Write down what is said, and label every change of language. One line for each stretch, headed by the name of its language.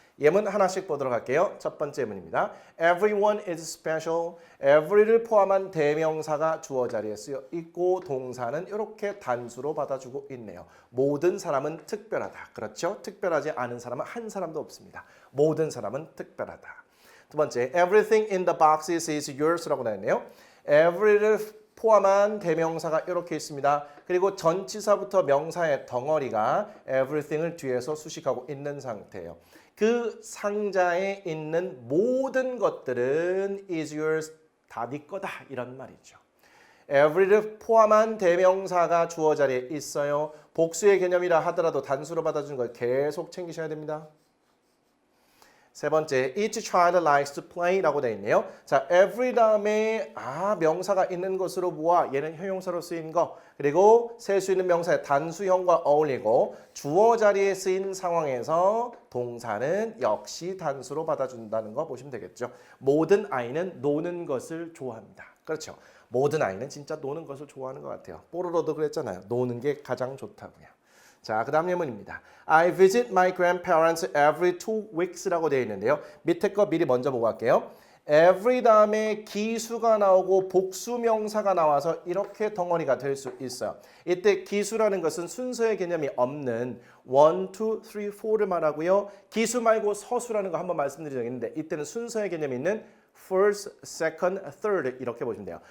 Korean: 예문 하나씩 보도록 할게요. 첫 번째 예문입니다.
English: Everyone is special.
Korean: every를 포함한 대명사가 주어 자리에 쓰여 있고 동사는 이렇게 단수로 받아주고 있네요. 모든 사람은 특별하다. 그렇죠? 특별하지 않은 사람은 한 사람도 없습니다. 모든 사람은 특별하다. 두 번째,
English: everything in the boxes is yours
Korean: 라고 나왔네요. every를 포함한 대명사가 이렇게 있습니다. 그리고 전치사부터 명사의 덩어리가 everything을 뒤에서 수식하고 있는 상태예요. 그 상자에 있는 모든 것들은
English: is yours,
Korean: 다 네 거다 이런 말이죠. every를 포함한 대명사가 주어 자리에 있어요. 복수의 개념이라 하더라도 단수로 받아주는 걸 계속 챙기셔야 됩니다. 세 번째,
English: each child likes to play
Korean: 라고 되어 있네요. 자, every 다음에 명사가 있는 것으로 보아 얘는 형용사로 쓰인 거. 그리고 셀 수 있는 명사의 단수형과 어울리고 주어 자리에 쓰인 상황에서 동사는 역시 단수로 받아준다는 거 보시면 되겠죠. 모든 아이는 노는 것을 좋아합니다. 그렇죠. 모든 아이는 진짜 노는 것을 좋아하는 것 같아요. 뽀로로도 그랬잖아요. 노는 게 가장 좋다고요. 자, 그 다음 예문입니다.
English: I visit my grandparents every 2 weeks
Korean: 라고 되어 있는데요. 밑에 거 미리 먼저 보고 갈게요. every 다음에 기수가 나오고 복수 명사가 나와서 이렇게 덩어리가 될 수 있어요. 이때 기수라는 것은 순서의 개념이 없는 1, 2, 3, 4를 말하고요. 기수 말고 서수라는 거 한번 말씀드린 적이 있는데 이때는 순서의 개념이 있는 first, second, third 이렇게 보시면 돼요.